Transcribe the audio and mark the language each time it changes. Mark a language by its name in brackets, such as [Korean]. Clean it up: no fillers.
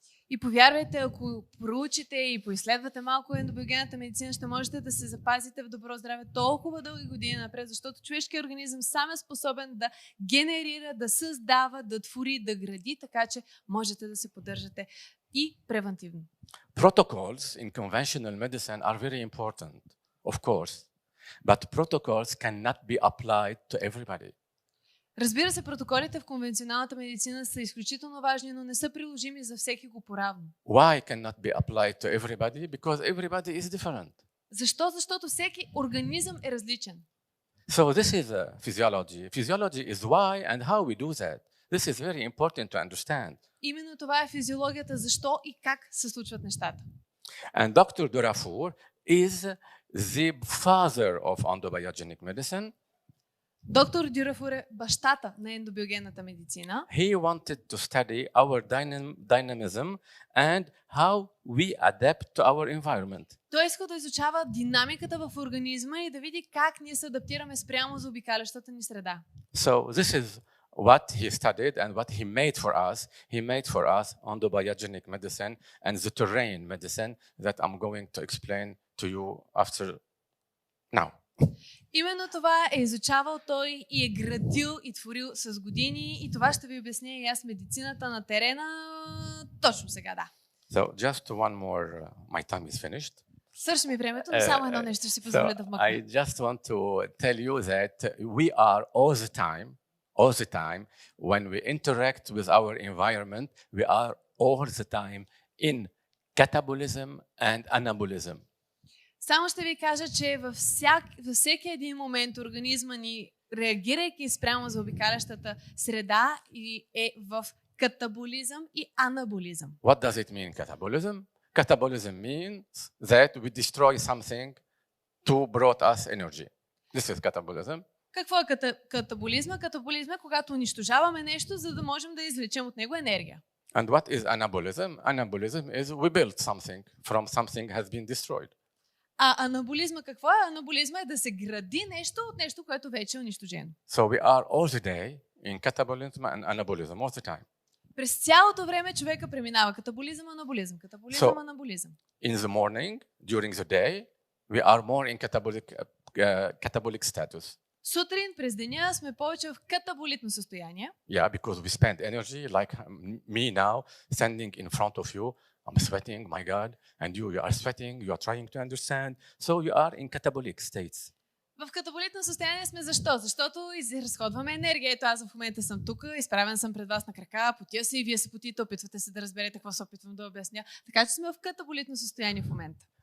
[Bulgarian] И повярвайте, ако проучите и поизследвате малко ендобиогенната медицина, ще можете да се запазите в добро здраве толкова дълги години напред, защото човешкият организъм сам е способен да генерира, да създава, да твори, да гради, така че можете да се поддържате и превентивно. [English] Protocols in conventional medicine are very important, of course, but protocols cannot be applied to everybody. [Bulgarian] Разбира се, протоколите в конвенционалната медицина са изключително важни, но не са приложими за всеки го поравно. [English] Why cannot be applied to everybody? Because everybody is different. [Bulgarian] Защо? Защото всеки организъм е различен. [English] So this is physiology. Physiology is why and how we do that. This is very important to understand. [Bulgarian] Именно това е физиологията, защо и как се случват нещата. [English] And Dr. Durafour is the father of endobiogenic medicine. [Bulgarian] Доктор Дюрафур е бащата на ендобиогенната медицина. [English] He wanted to study our dynamism and how we adapt to our environment. [Bulgarian] Той иска да изучава динамиката в организма и да види как ние се адаптираме спрямо заобикалящата ни среда. [English] So this is what he studied and what he made for us. He made for us endobiogenic medicine and the terrain medicine that I'm going to explain to you after now. [Bulgarian] Именно това е изучавал той и е градил и творил с години и това ще ви обясня и аз медицината на терена точно сега, да. [English] So just one more, my time is finished. [Bulgarian] Свърши ми времето, но само едно нещо ще си позволя да вмъкна. [English] I just want to tell you that we are all the time, when we interact with our environment, we are all the time in catabolism and anabolism. [Bulgarian] Само ще ви кажа, че във всеки един момент организма ни, реагирайки спрямо за обикалящата среда, е в катаболизъм и анаболизъм. [English] What does it mean, catabolism? Catabolism means that we destroy something to brought us energy. This is catabolism. [Bulgarian] Какво е катаболизма? Катаболизма е когато унищожаваме нещо, за да можем да извлечем от него енергия. [English] And what is anabolism? Anabolism is we build something from something has been destroyed. [Bulgarian] А анаболизма какво е? Анаболизма е да се гради нещо от нещо, което вече е унищожено. [English] So we are all the day in catabolism and anabolism all the time. [Bulgarian] През цялото време човека преминава катаболизъм, анаболизъм, катаболизъм, анаболизъм. [English] In the morning, during the day, we are more in catabolic status. [Bulgarian] Сутрин през деня сме повече в катаболитно състояние. [English] Yeah, because we spend energy like me now standing in front of you. I'm sweating, my God, and you are sweating, you are trying to understand. So you are in catabolic states. [Bulgarian] В катаболитно състояние сме защо? Защото изразходваме енергия. Ето аз в момента съм тук, изправен съм пред вас на крака, потия се и вие се потите, опитвате се да разберете какво се опитвам да обясня. Така че сме в катаболитно състояние в момента.